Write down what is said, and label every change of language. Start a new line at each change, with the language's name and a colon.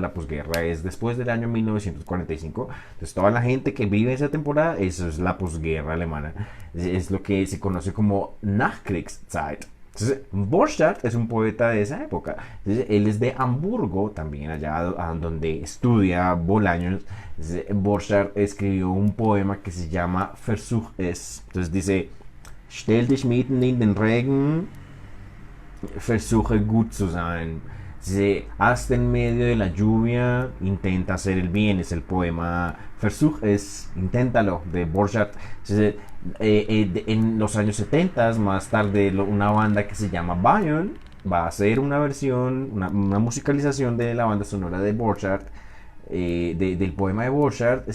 Spanish: La posguerra es después del año 1945, entonces toda la gente que vive esa temporada, eso es la posguerra alemana, es lo que se conoce como Nachkriegszeit. Entonces, Borchardt es un poeta de esa época. Entonces, él es de Hamburgo, también allá donde estudia Bolaños. Borchardt escribió un poema que se llama Versuch es.
German: Entonces dice, stell dich mitten in den Regen, versuche gut zu sein.
Spanish: Hasta en medio de la lluvia, intenta hacer el bien. Es el poema Versuch es, inténtalo, de Borchardt. En los años 70, más tarde, una banda que se llama Bayern va a hacer una versión, una musicalización de la banda sonora de Borchardt, del poema de Borchardt.